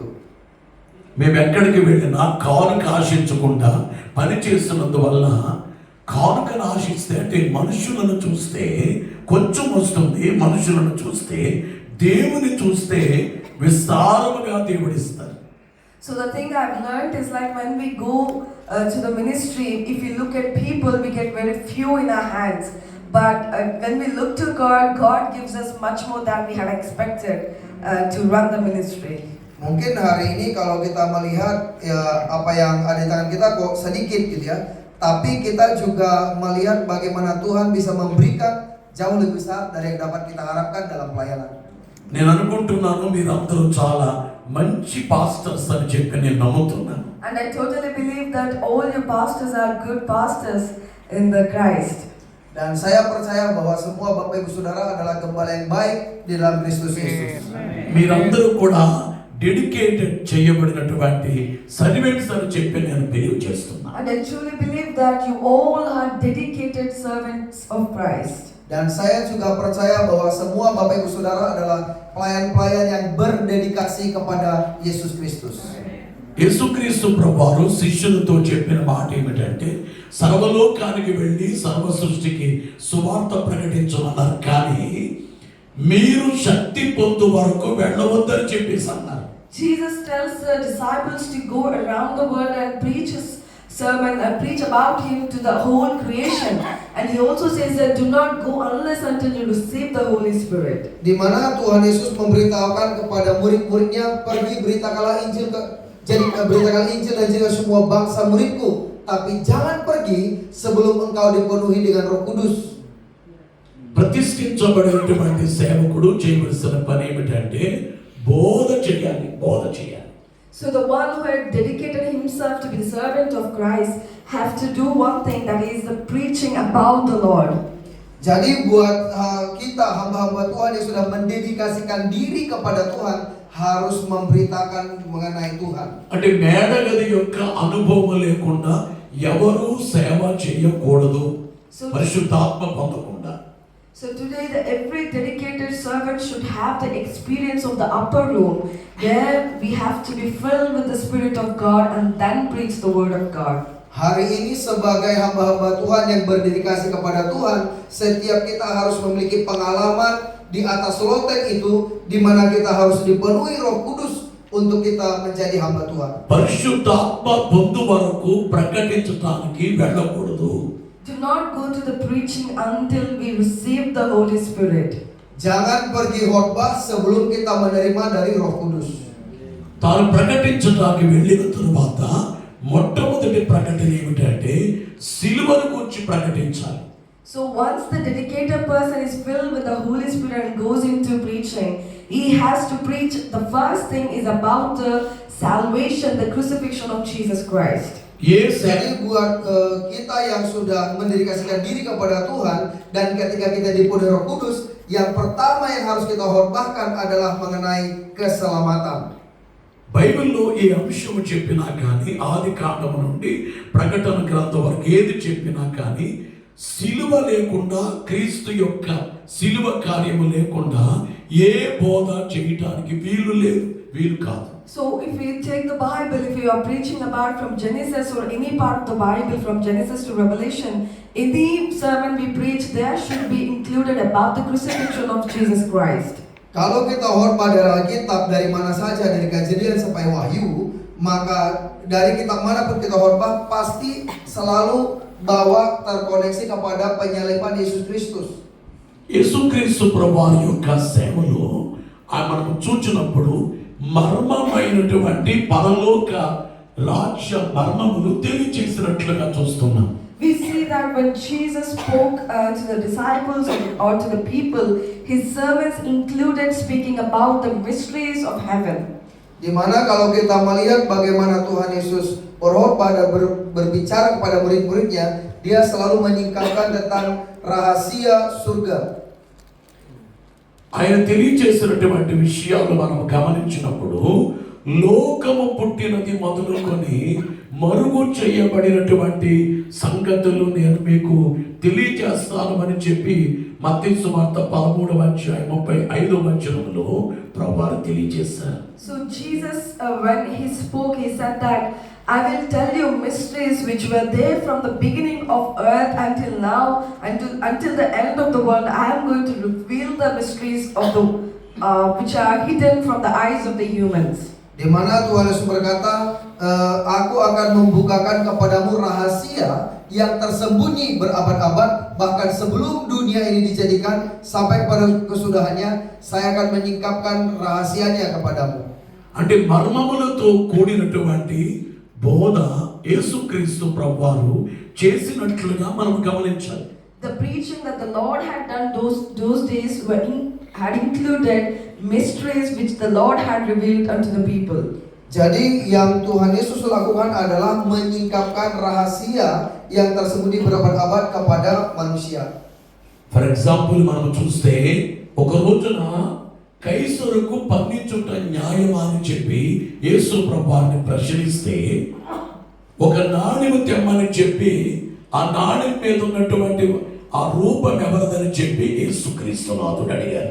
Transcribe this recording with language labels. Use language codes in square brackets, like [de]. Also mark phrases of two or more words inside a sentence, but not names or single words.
[te] మేము ఎక్కడికి వెళ్ళినా కానుక ఆశించకుండా పని చేస్తున్నందువల్ల, కానుకను ఆశిస్తే అంటే మనుషులను చూస్తే కొంచెం వస్తుంది, మనుషులను చూస్తే దేవుని చూస్తే విస్తారముగా దేవుడిస్తారు. [en] So the thing I've learned is like when we go to the ministry, if you look at people, we get very few in our hands. But when we look to God, God gives us much more than we had expected to run the ministry. [id] Mungkin hari ini kalau kita melihat ya, apa yang ada di tangan kita kok sedikit gitu ya, tapi kita juga melihat bagaimana Tuhan bisa memberikan jauh lebih besar dari yang dapat kita harapkan dalam pelayanan. [te] నేను అనుకుంటున్నాను మీరందరూ చాలా మంచి పాస్టర్స్ అని చెప్పి నేను నమ్ముతున్నాను. [en] And I totally believe that all your pastors are good pastors in the Christ. [id] Dan saya percaya bahwa semua Bapak Ibu Saudara adalah gembala yang baik di dalam Kristus Yesus. [te] మీరందరూ కూడా డెడికేటెడ్ చేయబడినటువంటి సర్వెంట్స్ అని చెప్పి నేను బిలీవ్ చేస్తున్నాను. [en] And I truly believe that you all are dedicated servants of Christ. [id] Dan saya juga percaya bahwa semua Bapak Ibu Saudara adalah pelayan-pelayan yang berdedikasi kepada Yesus Kristus. [te] యేసుక్రీస్తు ప్రభువారు శిష్యులతో చెప్పిన మాట ఏమిటంటే సర్వలోకానికి వెళ్ళి సర్వ సృష్టికి సువార్త ప్రకటించమన్నారు, కానీ మీరు శక్తి పొందు వరకు వెళ్ళవద్దని చెప్పేసి అన్నారు. [en] Jesus tells the disciples to go around the world and preach his sermon and preach about him to the whole creation. And he also says that do not go unless until you receive the Holy Spirit. [id] Di mana Tuhan Yesus memberitahukan kepada murid-muridnya, pergi beritakanlah Injil beritakan Injil dan juga semua bangsa muridku, tapi jangan pergi sebelum engkau dipenuhi dengan Roh Kudus. [te] ప్రతిష్ఠించబడినటువంటి సేవకుడు చేయవలసిన పని ఏమిటంటే బోధ చేయాలి. [en] So the one who had dedicated himself to be the servant of Christ have to do one thing, that is the preaching about the Lord. [id] Jadi buat kita hamba-hamba Tuhan yang sudah mendedikasikan diri kepada Tuhan, harus memberitakan mengenai Tuhan. [te] అంటే మేడగది యొక్క అనుభవం లేకుండా ఎవరు సేవ చేయకూడదు, [en] So- [te] పరిశుద్ధాత్మ పొందకుండా. [en] So today, every dedicated servant should have the experience of the upper room, where we have to be filled with the Spirit of God and then preach the word of God. [id] Hari ini sebagai hamba-hamba Tuhan yang berdedikasi kepada Tuhan, setiap kita harus memiliki pengalaman di atas loteng itu, di mana kita harus dipenuhi Roh Kudus untuk kita menjadi hamba Tuhan. [te] పరిశుద్ధాత్మ పొందు వరకు ప్రకటించడానికి వెళ్ళకూడదు. [en] Do not go to the preaching until we receive the Holy Spirit. [id] Jangan pergi khotbah sebelum kita menerima dari Roh Kudus. [te] తాను ప్రకటించడానికి వెళ్ళిన తరువాత మొట్టమొదటి ప్రకటన ఏమిటంటే సిలువను గురించి ప్రకటించాలి. [en] So once the dedicated person is filled with the Holy Spirit and goes into preaching, he has to preach. The first thing is about the salvation, the crucifixion of Jesus Christ. [te] ఏ సే- [id] Jadi buat kita yang sudah mendedikasikan diri kepada Tuhan dan ketika kita dipenuhi Roh Kudus, yang pertama yang harus kita khotbahkan adalah mengenai keselamatan. [te] బైబిల్లో ఈ అంశం చెప్పినా కానీ, ఆది కాండం నుండి ప్రకటన గ్రంథం వరకు ఏది చెప్పినా కానీ, సిలువ లేకుండా, క్రీస్తు యొక్క సిలువ కార్యము లేకుండా ఏ బోధ చేయటానికి వీలు కాదు. [en] So if we take the Bible, if we are preaching about from Genesis or any part of the Bible from Genesis to Revelation, any sermon we preach there should be included about the crucifixion of Jesus Christ. [id] Kalau kita khotbah dari Alkitab dari mana saja, dari Kejadian sampai Wahyu, maka dari kitab manapun kita khotbah pasti selalu bawa terkoneksi kepada penyaliban Yesus Kristus. [te] యేసుక్రీస్తు ప్రభువారి యొక్క సేవలో మనం చూచినప్పుడు మర్మమైనటువంటి పరలోక రాజ్య మర్మములు తెలియచేసినట్లుగా చూస్తున్నాం. [en] We see that when Jesus spoke to the disciples or to the people, his servants included speaking about the mysteries of heaven. [id] Di mana kalau kita melihat bagaimana Tuhan Yesus berkhotbah dan berbicara kepada murid-muridnya, dia selalu menyingkapkan tentang rahasia surga. [te] ఆయన తెలియచేసినటువంటి విషయాలు మనం గమనించినప్పుడు లోకము పుట్టినది మొదలుకొని మరుగు చేయబడినటువంటి సంగతులు నేను మీకు తెలియజేస్తాను అని చెప్పి మత్తయి సువార్త 13వ అధ్యాయం 35వ వచనంలో ప్రభువారు తెలియజేశారు. [en] So Jesus, when he spoke, he said that I will tell you mysteries which were there from the beginning of earth until now, until the end of the world. I am going to reveal the mysteries of the which are hidden from the eyes of the humans. [id] Di mana Tuhan Yesus berkata, aku akan membukakan kepadamu rahasia yang tersembunyi berabad-abad, bahkan sebelum dunia ini dijadikan sampai pada kesudahannya, saya akan menyingkapkan rahasianya kepadamu. [te] అంటే మర్మములతో కూడినటువంటి బోధ యేసుక్రీస్తు ప్రభువారు చేసినట్లుగా మనం గమనించాలి. [en] The preaching that the Lord had done those days had included mysteries which the Lord had revealed unto the people. [id] Jadi yang Tuhan Yesus lakukan adalah menyingkapkan rahasia yang tersembunyi berabad-abad kepada manusia. [en] for example [te] మనం చూస్తే ఒక రోజున కైసరుకు పన్నించుట న్యాయమా అని చెప్పి యేసు ప్రభువారిని ప్రశ్నిస్తే ఒక నాణెం తెమ్మని చెప్పి ఆ నాణెం మీద ఉన్నటువంటి ఆ రూపం ఎవరిదని చెప్పి యేసుక్రీస్తు నాథుడు అడిగారు.